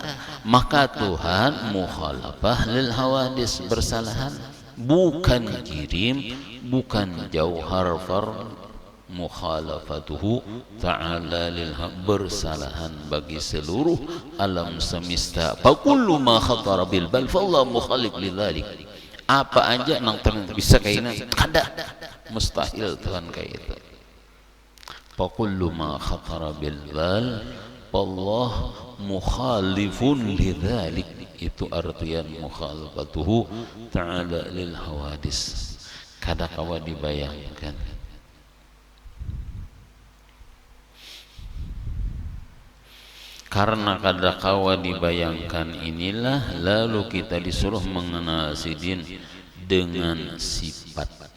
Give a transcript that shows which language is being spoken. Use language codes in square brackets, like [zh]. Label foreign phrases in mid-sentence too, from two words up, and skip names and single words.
[bjn] Maka Tuhan [ar] مخالفة للحوادث, [bjn] bersalahan, bukan kirim, bukan [ar] جوهر فرد. مخالفته تعالى لل [bjn] bersalahan bagi seluruh alam semesta. [ar] فكل ما خطر بالبال فالله مخالف لذلك. [bjn] Apa aja nang bisa kaina kada, mustahil Tuhan kayak itu. [ar] فكل ما خطر بالبال فالله مخالف لذلك. [bjn] Itu artian [ar] مخالفته تعالى للحوادث. [bjn] Kada kawa dibayangkan. Karena kada kawa dibayangkan inilah lalu kita disuruh mengenal sidin dengan sifat.